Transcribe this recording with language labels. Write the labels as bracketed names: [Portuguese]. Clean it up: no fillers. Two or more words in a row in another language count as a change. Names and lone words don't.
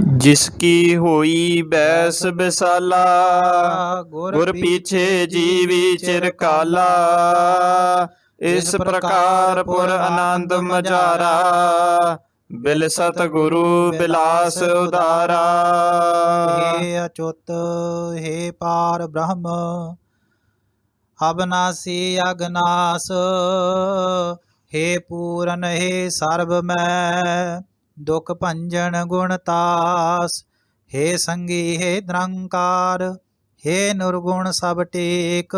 [Braj] ਜਿਸ ਕੀ ਹੋਈ ਬੈਸ ਬਿਸਾਲਾ, ਗੁਰ ਪੀਛੇ ਜੀਵੀ ਚਿਰਕਾਲਾ। ਇਸ ਪ੍ਰਕਾਰ ਪੁਰ ਆਨੰਦ ਮਝਾਰਾ, ਬਿਲ ਸਤਿਗੁਰੂ ਬਿਲਾਸ ਉਦਾਰਾ। हे अच्युत हे पार ब्रह्म अविनाशी अगनाश, हे पूरन हे सर्व मैं दुख भंजन गुणतास। हे संगी हे निरंकार, हे निर्गुण सब टेक।